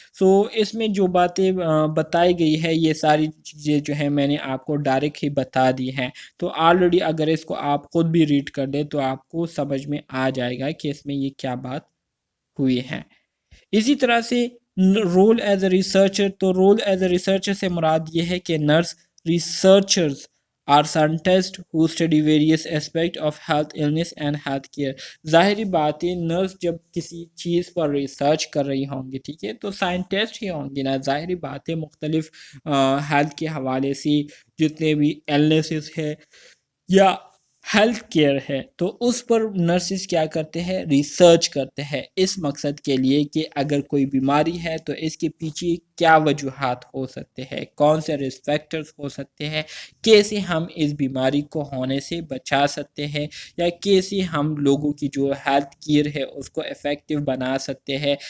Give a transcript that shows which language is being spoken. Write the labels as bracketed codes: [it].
[ur] سو اس میں جو باتیں بتائی گئی ہے یہ ساری چیزیں جو ہیں میں نے آپ کو ڈائریکٹ ہی بتا دی ہیں. تو آلریڈی اگر اس کو آپ خود بھی ریڈ کر دیں تو آپ کو سمجھ میں آ جائے گا کہ اس میں یہ کیا بات ہوئی ہے. اسی طرح سے [en] Role as a researcher. [ur] تو رول ایز اے ریسرچر سے مراد یہ ہے کہ nurse researchers [en] are scientists who study various aspects of health, illness and health care. [ur] ظاہری بات ہے نرس جب کسی چیز پر ریسرچ کر رہی ہوں گی ٹھیک ہے تو سائنٹسٹ ہی ہوں گی نا. ظاہری بات ہے مختلف ہیلتھ کے حوالے سے جتنے بھی ایلنسز ہے یا ہیلتھ کیئر ہے تو اس پر نرسز کیا کرتے ہیں ریسرچ کرتے ہیں اس مقصد کے لیے کہ اگر کوئی بیماری ہے تو اس کے پیچھے کیا وجوہات ہو سکتے ہیں, کون سے رسک فیکٹرز ہو سکتے ہیں, کیسے ہم اس بیماری کو ہونے سے بچا سکتے ہیں یا کیسے ہم لوگوں کی جو ہیلتھ کیئر ہے اس کو افیکٹو بنا سکتے ہیں.